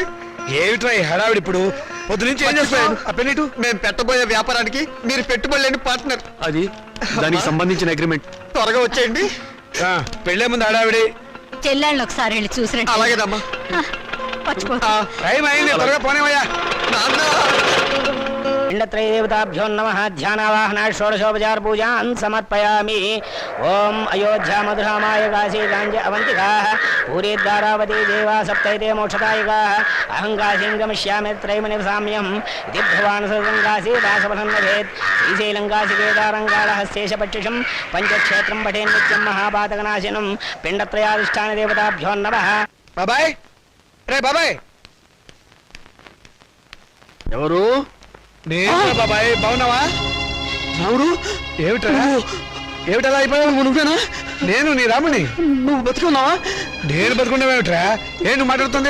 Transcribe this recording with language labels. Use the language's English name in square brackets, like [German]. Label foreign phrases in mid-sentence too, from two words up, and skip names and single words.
[Telugu] ఏమిట్రా ఈ హడావిడి? ఇప్పుడు పొద్దు నుంచి ఏం చేస్తాను? ఆ పెన్నిటు. మేము పెట్టబోయే వ్యాపారానికి మీరు పెట్టుబడి లేని పార్ట్నర్. అది దానికి సంబంధించిన అగ్రిమెంట్. త్వరగా వచ్చేయండి. పెళ్ళే ముందు హడావిడి. చెల్లెళ్ళని ఒకసారి వెళ్ళి చూసిరండి. అలాగేదమ్మా. టైం అయింది, త్వరగా పోనేవయ్యా. [Sanskrit] पिंडत्रयदेवताभ्यो नमः ध्यानावाहना षोडशोपचार पूजान् समर्पयामि। ओम अयोध्या मधुरामाय काशी गांज अवंतिकाः पूरी द्वारावती देवा सप्तैते मोक्षदायिकाः अहं काशीं गमिष्यामि त्रयमनिवसाम्यम् इति भगवान् सदङ्गासी दासवनं नभेत् श्रीशैलङ्कासि केदारङ्गालहस्तेशपक्षिषं पञ्चक्षेत्रं पठेन् नित्यं महापातकनाशिनं पिण्डत्रयाधिष्ठानदेवताभ्यो नमः। [Telugu] బాబాయ్, రే బాబాయ్. ఎవరు? నేను బాబాయ్. బాగున్నావా? రాముడు, ఏమిటా ఏమిటలా అయిపోయావు? నువ్వేనా? నేను నీ రాముని. నువ్వు బతుకున్నావా? నేను బతుకున్నావేమిట్రా? నువ్వు మాట్లాడుతుంది?